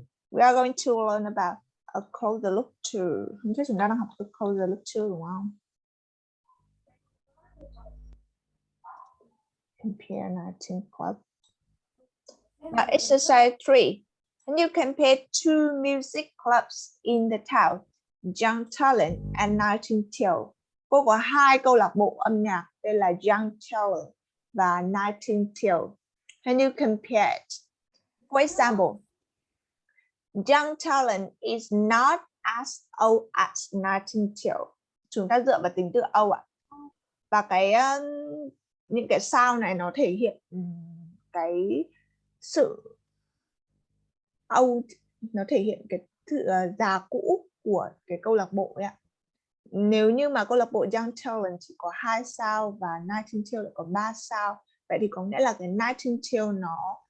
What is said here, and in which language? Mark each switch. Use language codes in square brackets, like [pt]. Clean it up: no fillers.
[en] We are going to learn about a closer look to. [vi] Không biết chúng ta đang học a closer look to đúng không? [en] Compare 19 club. Now exercise 3. Can you compare 2 music clubs in the town? Young Talent and Nightingale. [vi] Cô có 2 câu lạc bộ âm nhạc, đây là Young Talent và Nightingale. [en] Can you compare it? For example, Young Talent is not as old as Nightingale. [vi] Chúng ta dựa vào tính từ old ạ. Và những cái sound này nó thể hiện cái sự old, nó thể hiện cái sự già cũ của cái câu lạc bộ ấy ạ. Nếu như mà câu lạc bộ Young Talent chỉ có 2 sao và Nightingale lại có 3 sao, vậy thì có nghĩa là cái Nightingale nó